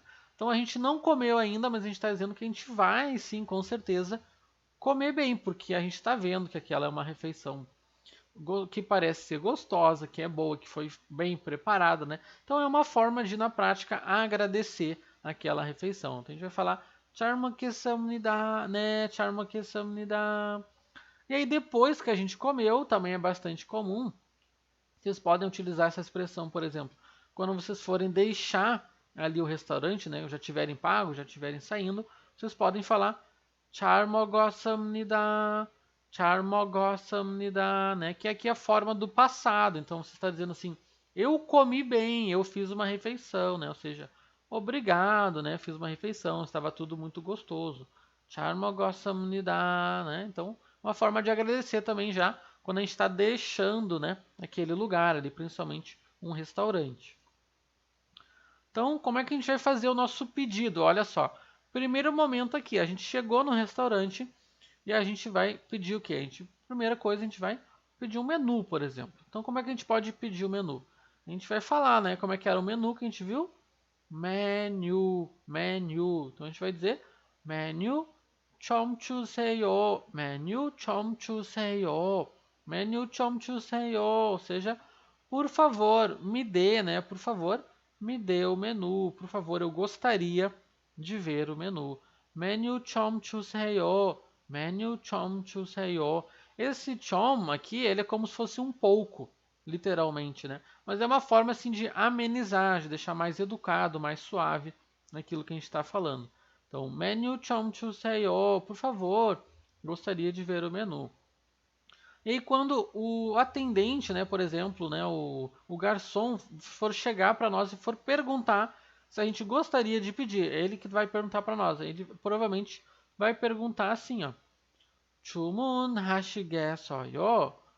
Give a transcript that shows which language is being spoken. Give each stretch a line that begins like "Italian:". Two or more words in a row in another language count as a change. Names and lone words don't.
Portuguese: Então a gente não comeu ainda, mas a gente está dizendo que a gente vai sim, com certeza, comer bem, porque a gente está vendo que aquela é uma refeição que parece ser gostosa, que é boa, que foi bem preparada, né? Então é uma forma de, na prática, agradecer aquela refeição. Então a gente vai falar
Korean: 잘 먹겠습니다,
Portuguese: né?
Korean: 잘 먹겠습니다.
Portuguese: E aí depois que a gente comeu, também é bastante comum, vocês podem utilizar essa expressão, por exemplo, quando vocês forem deixar ali o restaurante, né? Já tiverem pago, já tiverem saindo, vocês podem falar
Korean: 잘 먹었습니다, 잘 먹었습니다,
Portuguese: né? Que aqui é a forma do passado. Então você está dizendo assim, eu comi bem, eu fiz uma refeição, né? Ou seja, obrigado, né? Fiz uma refeição, estava tudo muito gostoso.
Korean: 잘 먹었습니다,
Portuguese: né? Então, uma forma de agradecer também já quando a gente está deixando, né, aquele lugar ali, principalmente um restaurante. Então, como é que a gente vai fazer o nosso pedido? Olha só, primeiro momento aqui, a gente chegou no restaurante e a gente vai pedir o quê? Primeira coisa, a gente vai pedir um menu, por exemplo. Então, como é que a gente pode pedir o menu? A gente vai falar, né, como é que era o menu que a gente viu? Menu, menu. Então, a gente vai dizer
Korean: menu 좀 주세요, menu 좀 주세요, menu 좀 주세요.
Portuguese: Ou seja, por favor, me dê, né? Por favor, me dê o menu. Por favor, eu gostaria de ver o menu.
Korean: Menu 좀 주세요. Menu 좀 주세요.
Portuguese: Esse 좀 aqui, ele é como se fosse um pouco, literalmente, né? Mas é uma forma assim de amenizar, de deixar mais educado, mais suave naquilo que a gente está falando.
Korean: Então, menu 좀 주세요.
Portuguese: Por favor, gostaria de ver o menu. E aí, quando o atendente, né, por exemplo, né, o garçom for chegar para nós e for perguntar se a gente gostaria de pedir, é ele que vai perguntar para nós. Ele provavelmente vai perguntar assim, ó,
Korean: 주문하시겠어요?